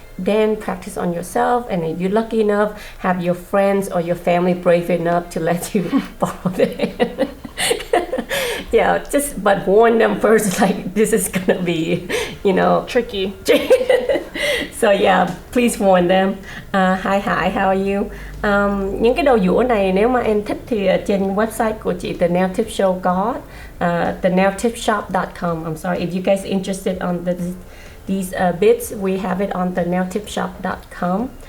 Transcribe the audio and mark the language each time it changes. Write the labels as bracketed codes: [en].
[en] Then practice on yourself, and if you're lucky enough, have your friends or your family brave enough to let you borrow them. Yeah, but warn them first, like this is gonna be, you know, tricky. So yeah, please warn them. Hi, how are you? [vi] Những cái đầu dũa này nếu mà em thích thì trên website của chị The Nail Tip Show có 𝑷𝒓𝒆-recorded.com. [en] I'm sorry if you guys are interested on these bits, we have it on 𝑷𝒓𝒆-recorded.com.